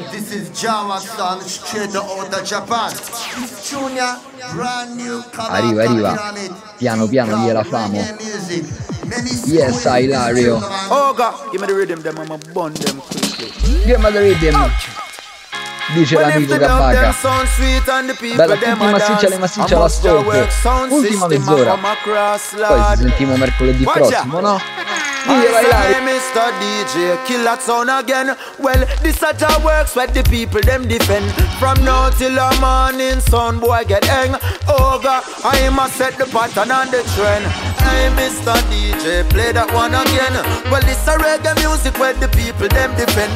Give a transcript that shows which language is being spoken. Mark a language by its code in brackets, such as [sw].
[en] This is Java San, Shichedo Oda Japan, Junior, brand new, [it] arriva, arriva, piano piano gliela famo. [en] Yes, Ilario. Oh God, give me the rhythm, them I'ma burn them quickly. Give me the rhythm. [it] Dice l'amico che paga. Bella, tutti massicciali, massicciali, ascolto. Ultima mezz'ora. Poi ci sentiamo mercoledì prossimo, no? [en] I'm Mr. DJ, kill that sound again. Well, this a job works where the people them defend. From now till the morning, sound boy get hang over. I'm a set the pattern and the trend. I'm Mr. DJ, play that one again. Well, this a reggae music where the people them defend.